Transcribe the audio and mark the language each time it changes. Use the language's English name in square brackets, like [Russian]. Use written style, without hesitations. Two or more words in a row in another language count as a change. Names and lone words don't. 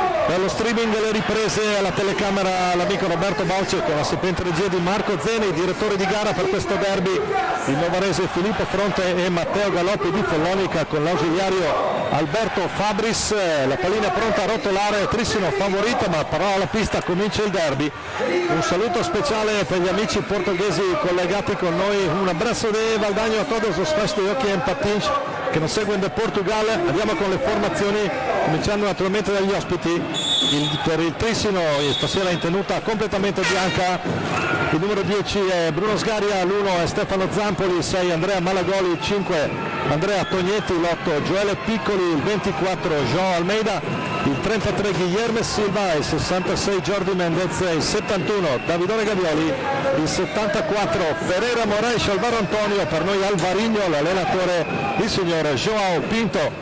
[Italian] Dallo streaming delle riprese alla telecamera l'amico Roberto Bauce con la sapiente regia di Marco Zeni, direttore di gara per questo derby il novarese Filippo Fronte e Matteo Galoppi di Follonica con l'ausiliario Alberto Fabris. La pallina pronta a rotolare, Trissino favorita ma però alla pista comincia il derby. Un saluto speciale per gli amici portoghesi collegati con noi, un abbraccio di Valdagno a [Portuguese] todos os fãs do hockey em patins [Italian] che non seguono da Portogallo. Andiamo con le formazioni, cominciando naturalmente dagli ospiti. Per il Trissino stasera in tenuta completamente bianca, il numero 10 è Bruno Sgaria, l'1 è Stefano Zampoli, il 6 Andrea Malagoli, il 5 Andrea Tognetti, l'8 Gioele Piccoli, il 24 João Almeida, il 33 Guilherme Silva, il 66 Jordi Mendez, il 71 Davidone Gavioli, il 74 Pereira Moraes, Alvaro Antonio, per noi Alvarino, l'allenatore il signore João Pinto.